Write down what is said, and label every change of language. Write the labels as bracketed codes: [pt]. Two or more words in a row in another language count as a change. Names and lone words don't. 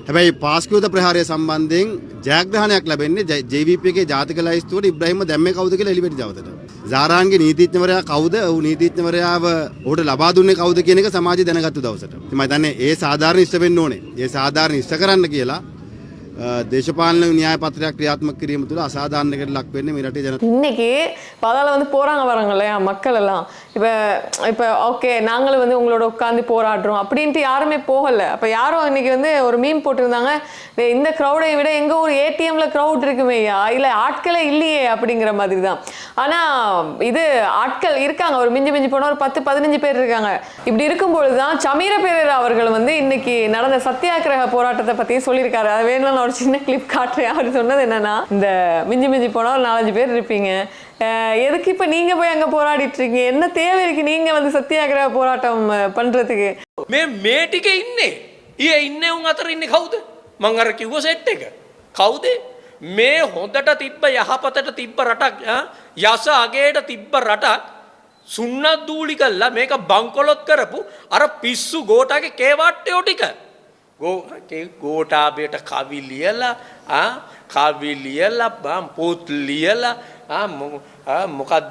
[si] හැබැයි පාස්කු ප්‍රහාරය සම්බන්ධයෙන් ජයග්‍රහණයක් ලැබෙන්නේ JVP එකේ ජාතික ලයිස්තුවට ඉබ්‍රාහිම දැම්මේ කවුද කියලා එළිපෙට දවසට. සාරාන්ගේ නීතිඥවරයා කවුද? ඔහු නීතිඥවරයාව ඔහුට ලබා දුන්නේ කවුද කියන එක සමාජය දැනගත්තු දවසට. මම හිතන්නේ ඒ සාධාරණ ඉෂ්ට වෙන්න ඕනේ. ඒ සාධාරණ ඉෂ්ට කරන්න කියලා දේශපාලන න්‍යාය පත්‍රයක් ක්‍රියාත්මක කිරීම තුළ අසාධාරණයකට ලක් වෙන්නේ මේ රටේ ජනතාව. [ta] இன்னைக்கு இப்போ அதால் வந்து போகிறாங்க வராங்க இல்லையா மக்கள் எல்லாம் இப்போ இப்போ ஓகே நாங்களும் வந்து உங்களோட உட்காந்து போராடுறோம் அப்படின்ட்டு யாருமே போகலை. அப்போ யாரும் இன்னைக்கு வந்து ஒரு மீம் போட்டிருந்தாங்க, இந்த க்ரௌடை விட எங்கள் ஊர் ஏடிஎம்ல க்ரௌட் இருக்குமேயா, இல்லை ஆட்களே இல்லையே அப்படிங்கிற மாதிரி தான். ஆனால் இது ஆட்கள் இருக்காங்க, ஒரு மிஞ்சி மிஞ்சி போனால் ஒரு 10-15 பேர் இருக்காங்க. இப்படி இருக்கும்பொழுது தான் சமீர பெரேரா அவர்கள் வந்து இன்னைக்கு நடந்த சத்தியாகிரக போராட்டத்தை பற்றியும் சொல்லியிருக்காரு. அது வேணும் நான் ஒரு சின்ன கிளிப் காட்டுறேன். அவர் சொன்னது என்னன்னா, இந்த மிஞ்சி மிஞ்சி போனால் ஒரு 4-5 பேர் இருப்பீங்க, எதுக்கு இப்போ நீங்கள் போய் அங்கே போராடிட்டு இருக்கீங்க, என்ன தேவை இருக்கு நீங்கள் வந்து சத்தியாகிரக போராட்டம் பண்ணுறதுக்கு? [si] මේ ටික ඉන්නේ ඉන්නේ උන් අතර ඉන්නේ කවුද? මං අර කිව්ව සෙට් එක කවුද? මේ හොඳට තිබ්බ යහපතට තිබ්බ රටක් යස අගේට තිබ්බ රටක් සුන්නත් දූලි කළා මේක බංකොලොත් කරපු අර පිස්සු ගෝටාගේ කේවට්ටයෝ ටික ගෝටාබේට කවි ලියලා කවි ලියලා පොත් ලියලා මොකද්ද